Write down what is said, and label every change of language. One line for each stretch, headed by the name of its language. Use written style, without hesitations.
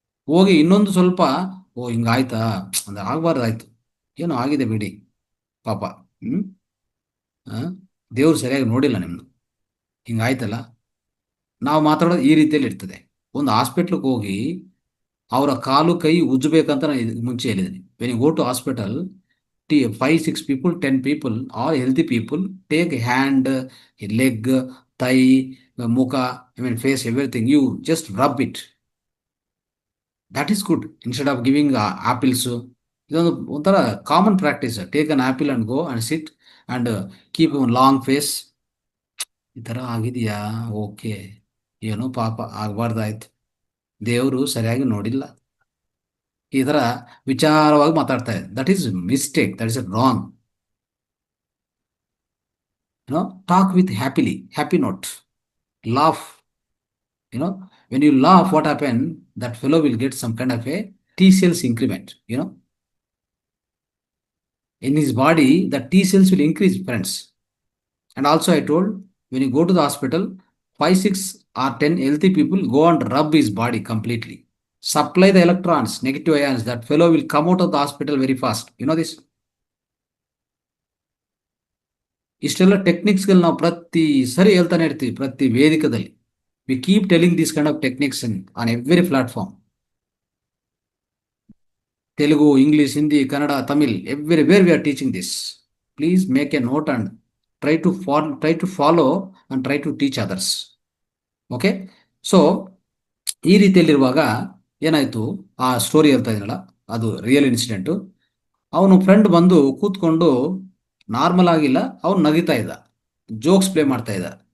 Kannada: ಹೋಗಿ ಇನ್ನೊಂದು ಸ್ವಲ್ಪ, ಓ ಹಿಂಗಾಯ್ತಾ ಅಂದ್ರೆ ಆಗಬಾರ್ದಾಯ್ತು, ಏನೋ ಆಗಿದೆ ಬಿಡಿ ಪಾಪ, ದೇವ್ರು ಸರಿಯಾಗಿ ನೋಡಿಲ್ಲ ನಿಮ್ದು, ಹಿಂಗಾಯ್ತಲ್ಲ. ನಾವು ಮಾತಾಡೋದು ಈ ರೀತಿಯಲ್ಲಿ ಇರ್ತದೆ. ಒಂದು ಹಾಸ್ಪಿಟ್ಲಿಗೆ ಹೋಗಿ ಅವರ ಕಾಲು ಕೈ ಉಜ್ಜಬೇಕಂತ ನಾನು ಮುಂಚೆ ಹೇಳಿದ್ದೀನಿ.
English: When you go to hospital, 5-6 people, 10 people, all healthy people, take hand, leg, thigh, ಮುಖ, face, everything. You just rub it. That is good. Instead of giving apples,
Kannada: ಇದೊಂದು ಒಂಥರ common practice.
English: Take an apple and go and sit and keep long face.
Kannada: ಈ ಥರ ಆಗಿದೆಯಾ, okay, ಏನೋ ಪಾಪ ಆಗಬಾರ್ದಾಯ್ತು, ದೇವರು ಸರಿಯಾಗಿ ನೋಡಿಲ್ಲ, ಈ ಥರ ವಿಚಾರವಾಗಿ ಮಾತಾಡ್ತಾ ಇದೆ.
English: That is mistake, that is wrong. Talk with happy note, laugh. When you laugh, what happen, that fellow will get some kind of a T cells increment. In his body, the T cells will increase, friends. And also I told, when you go to the hospital, 5, 6 or 10 healthy people go and rub his body completely. Supply the electrons, negative ions, that fellow will come out of the hospital very fast. You know this?
Kannada: ಇಷ್ಟೆಲ್ಲ ಟೆಕ್ನಿಕ್ಸ್ಗಳು ನಾವು ಪ್ರತಿ ಸರಿ ಹೇಳ್ತಾನೆ ಇರ್ತೀವಿ, ಪ್ರತಿ ವೇದಿಕದಲ್ಲಿ.
English: We keep telling this kind of techniques on every platform. Telugu, English, Hindi, Kannada, Tamil, everywhere we are teaching this. Please make a note and try to follow and try to teach others.
Kannada: Okay, so ಈ ರೀತಿಯಲ್ಲಿರುವಾಗ ಏನಾಯ್ತು, ಆ story ಹೇಳ್ತಾ ಇದ್ದೀನಲ್ಲ, ಅದು real incident. ಅವನು friend ಬಂದು ಕೂತ್ಕೊಂಡು normal ಆಗಿಲ್ಲ, ಅವನು ನಗಿತಾ ಇದ್ದ, ಜೋಕ್ಸ್ ಪ್ಲೇ ಮಾಡ್ತಾ ಇದ್ದ.